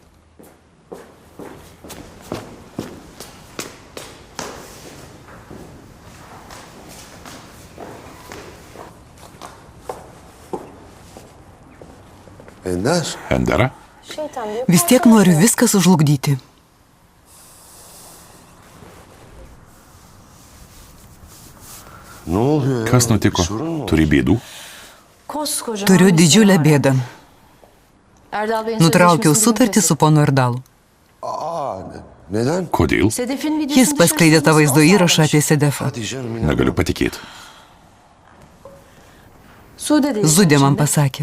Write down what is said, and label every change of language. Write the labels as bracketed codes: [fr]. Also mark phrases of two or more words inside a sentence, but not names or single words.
[lt] Ender? Endera? Vis tiek noriu viską sužlugdyti. [tr] Ne oluyor ya? [lt] Kas nutiko? Turi bėdų? Turiu didžiulę bėdą. Nutraukiau sutartį su ponu Erdalu. [tr] Neden? [lt] Kodėl? Jis paskleidė tą vaizdo įrašą apie Sedefą. Negaliu patikėti. Zudė man pasakė.